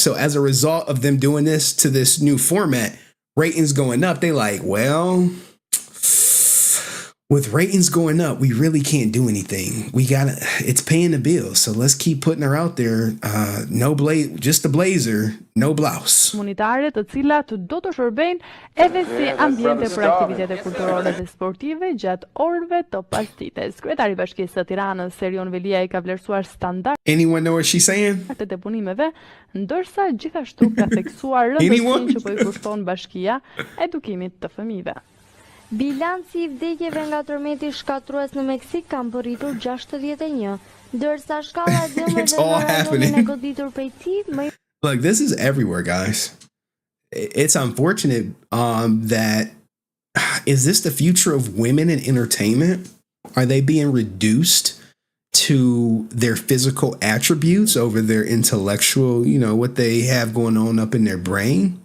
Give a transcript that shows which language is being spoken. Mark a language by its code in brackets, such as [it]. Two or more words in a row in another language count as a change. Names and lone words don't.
[en] So as a result of them doing this to this new format, ratings going up, they like, well, with ratings going up, we really can't do anything. It's paying the bills. So let's keep putting her out there. Just the blazer, no blouse. [sq] Komunitare të cilat do të shërbejnë edhe si ambiente për aktivitete kulturore dhe sportive gjatë orëve të pastites. Kryetari i Bashkisë së Tiranës, Serion Velia, i ka vlerësuar standardet [en] Anyone know what she's saying? [sq] e punimeve, ndërsa gjithashtu ka theksuar rëndësinë që po i kushton bashkia edukimit të fëmijëve. Bilanci i vdekjeve nga tërmeti shkatrues në Meksik kanë përritur 61, ndërsa shkalla e dëmeve në rajonin e goditur prej tij më. [en] Look, this is everywhere, guys. It's unfortunate that is this the future of women in entertainment? Are they being reduced to their physical attributes over their intellectual, you know, what they have going on up in their brain?